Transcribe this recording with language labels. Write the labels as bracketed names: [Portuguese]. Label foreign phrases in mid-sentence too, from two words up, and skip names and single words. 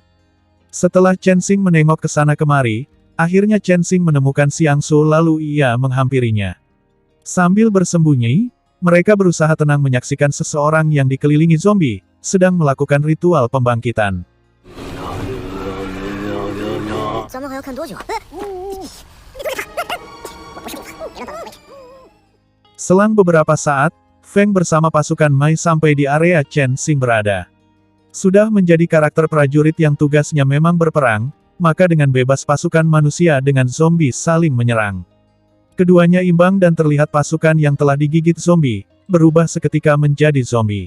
[Indonesian] Setelah Cheng Xing menengok ke sana kemari, akhirnya Cheng Xing menemukan Xiang Su lalu ia menghampirinya. Sambil bersembunyi, mereka berusaha tenang menyaksikan seseorang yang dikelilingi zombie, sedang melakukan ritual pembangkitan. [Chinese] 咱们还要看多久？我不是你的，别让他回去。 [Indonesian] Selang beberapa saat, Feng bersama pasukan Mai sampai di area Chen Xing berada. Sudah menjadi karakter prajurit yang tugasnya memang berperang, maka dengan bebas pasukan manusia dengan zombie saling menyerang. Keduanya imbang dan terlihat pasukan yang telah digigit zombie, berubah seketika menjadi zombie.